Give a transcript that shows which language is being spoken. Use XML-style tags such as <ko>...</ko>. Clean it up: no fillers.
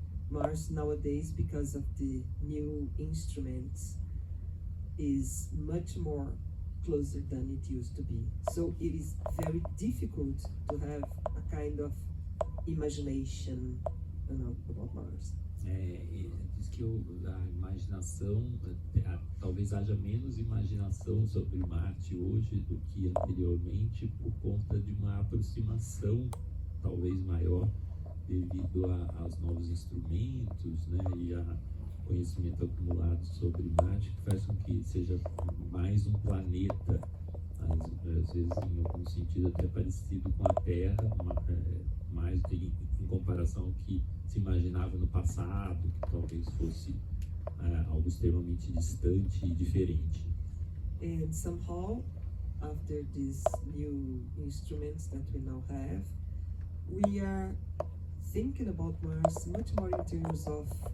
<en>Mars nowadays, because of the new instruments, is much more closer than it used to be. So it is very difficult to have a kind of imagination about Mars.</en> <pt>Diz que a imaginação, talvez haja menos imaginação sobre Marte hoje do que anteriormente por conta de uma aproximação talvez maior devido aos novos instrumentos, né, e a conhecimento acumulado sobre Marte, que faz com que seja mais um planeta, às vezes em algum sentido até parecido com a Terra, mais em comparação ao que se imaginava no passado, que talvez fosse algo extremamente distante e diferente.</pt> <en>And somehow, after these new instruments that we now have, we are thinking about Mars much more in terms of</en>